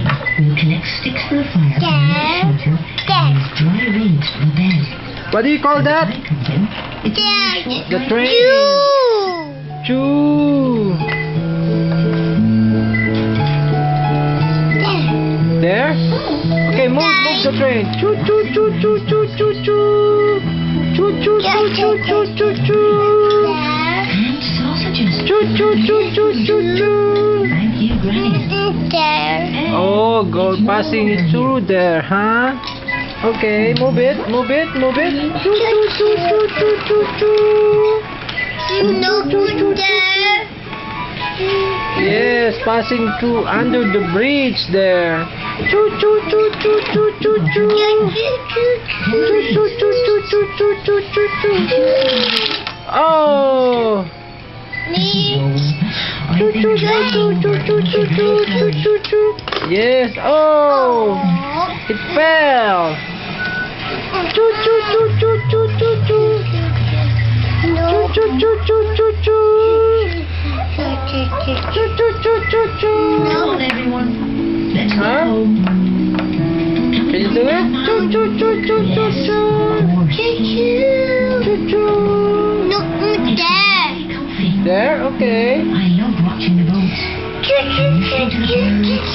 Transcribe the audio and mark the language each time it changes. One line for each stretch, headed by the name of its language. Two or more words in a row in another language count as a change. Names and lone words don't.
English: We'll connect sticks for a fire, for a shelter, and use dry reeds for the bed. What do you call that? When I comes in, it's The train. Choo. There? Okay, move the train. Choo choo choo choo choo choo choo. Choo choo choo choo choo choo choo. and sausages. Choo choo choo choo choo choo. Thank you, Granny. Oh, go passing it through there, huh? Okay, move it. Choo choo choo choo choo choo choo. Yes, passing through under the bridge there. Choo choo choo choo choo choo choo. Choo choo choo choo choo choo choo choo choo. Oh. Choo choo choo choo choo choo choo choo choo choo. Yes. Oh. It fell. Choo choo choo choo choo choo choo. Choo choo choo choo choo choo. Choo choo choo choo choo. Come on, everyone. Let's go Huh? home. Can you do it? Choo choo choo choo choo choo. Choo choo. Comfy. There, okay. I love watching the boats. Listening to the birds.